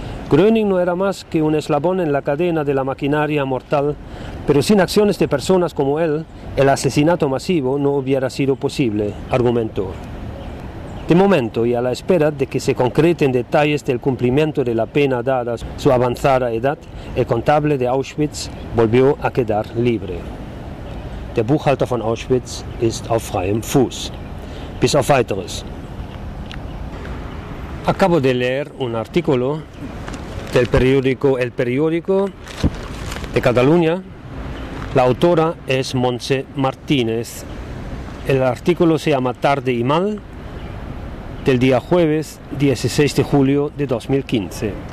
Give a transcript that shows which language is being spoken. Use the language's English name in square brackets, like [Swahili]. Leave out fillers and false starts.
[Spanish] Gröning no era más que un eslabón en la cadena de la maquinaria mortal, pero sin acciones de personas como él, el asesinato masivo no hubiera sido posible, argumentó. De momento, y a la espera de que se concreten detalles del cumplimiento de la pena dada su avanzada edad, el contable de Auschwitz volvió a quedar libre. [German] Der Buchhalter von Auschwitz ist auf freiem Fuß. Bis auf weiteres. [Spanish] Acabo de leer un artículo del periódico El Periódico de Cataluña. La autora es Montse Martínez. El artículo se llama Tarde y Mal, del día jueves 16 de julio de 2015.